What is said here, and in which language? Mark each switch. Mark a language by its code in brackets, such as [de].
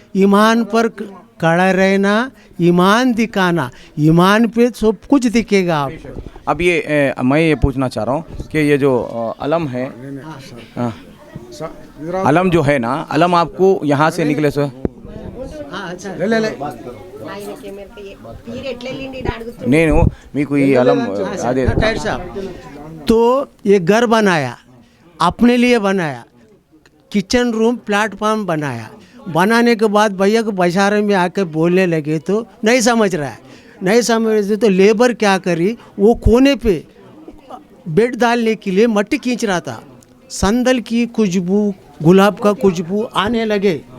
[hi] ईमान पर खड़ा रहना, ईमान दिखाना, ईमान पे सब कुछ दिखेगा आपको। अब ये मैं ये पूछना चाह रहा हूँ कि ये जो अलम है, अलम जो है ना, अलम आपको यहाँ से निकले सो ले [te] ఆయనకి మీరు ఎట్లా వెళ్ళిండి అని అడుగుతున్నా. నేను మీకు ఈ అలం అదే [hi] टायर साहब तो ये घर बनाया, अपने लिए बनाया, किचन रूम प्लेटफॉर्म बनाया, बनाने के बाद भैया को बजारे में आके बोलने लगे तो नहीं समझ रहा है, नहीं समझ रहे तो लेबर क्या करी, वो कोने पे बेड डालने के लिए मट्टी खींच रहा था, संदल की खुशबू गुलाब का खुशबू आने लगे।